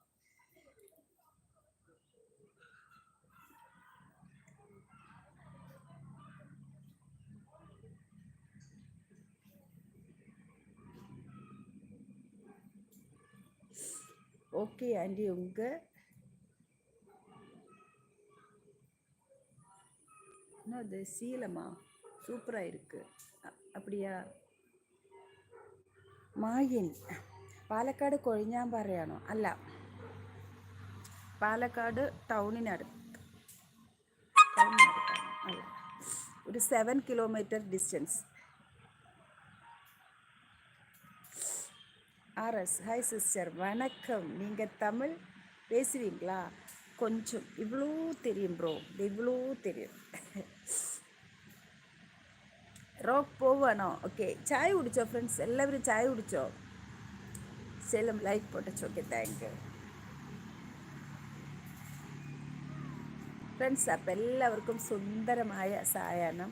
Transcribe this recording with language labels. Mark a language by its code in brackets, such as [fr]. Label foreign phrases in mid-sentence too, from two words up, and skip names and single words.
[en] OK aunty, [ta] உங்கள் அது சீலமா சூப்பராக இருக்குது. அப்படியா? [ml] മായൻ, പാലക്കാട് കൊഴിഞ്ഞാമ്പാറയാണോ? അല്ല, പാലക്കാട് ടൗണിനടുത്ത്. അല്ല, ഒരു 7 കിലോമീറ്റർ ഡിസ്റ്റൻസ്. [ta] ஆர்எஸ், [en] hi sister, [ta] வணக்கம். நீங்கள் தமிழ் பேசுவீங்களா? கொஞ்சம். இவ்வளோ தெரியும் ப்ரோ, இவ்வளோ தெரியும். [ml] റോക്ക് പോവാണോ? ഓക്കെ, ചായ കുടിച്ചോ ഫ്രണ്ട്സ്? എല്ലാവരും ചായ കുടിച്ചോ? സെലം ലൈക്ക് പൊട്ടച്ചോ. ഓക്കെ, [en] thank you friends. [ml] അപ്പം എല്ലാവർക്കും സുന്ദരമായ സായാഹ്നം.